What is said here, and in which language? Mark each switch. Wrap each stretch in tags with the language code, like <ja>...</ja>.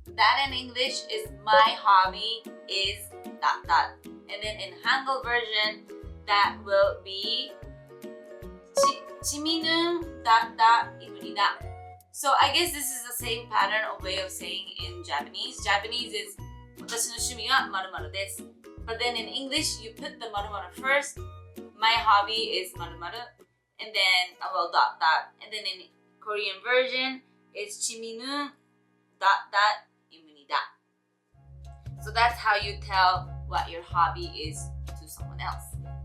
<en>That in English is my hobby is dot dot. And then in Hangul version, that will be</en> <ko>취미는</ko> <en>dot dot</en> <ko>입니다.</ko> <en>So I guess this is the same pattern or way of saying in Japanese. Japanese is</en> <ja>私の趣味は〇〇です.</ja> <en>But then in English, you put the 〇〇 first. My hobby is 〇〇. And then, dot dot. And then in Korean version, it's</en> <ko>취미는</ko> <en>dot dot</en> <ko>입니다.</ko> <en>So that's how you tell what your hobby is to someone else.</en>